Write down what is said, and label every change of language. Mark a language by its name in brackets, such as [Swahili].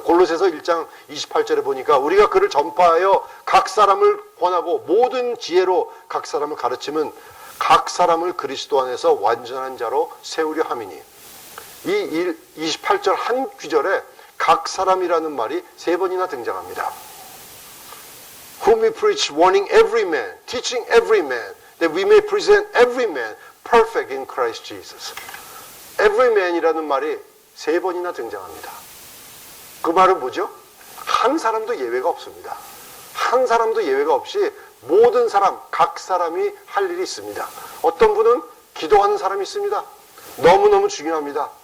[Korean] 골로새서 1장 28절에 보니까 우리가 그를 전파하여 각 사람을 권하고 모든 지혜로 각 사람을 가르치면 각 사람을 그리스도 안에서 완전한 자로 세우려 함이니, 이 28절 한 구절에 각 사람이라는 말이 3번이나 등장합니다. [English] Whom we preach, warning every man, teaching every man, that we may present every man perfect in Christ Jesus. Every man [Korean] 이라는 말이 3번이나 등장합니다. 그 말은 뭐죠? 한 사람도 예외가 없습니다. 한 사람도 예외가 없이 모든 사람, 각 사람이 할 일이 있습니다. 어떤 분은 기도하는 사람이 있습니다. 너무너무 중요합니다.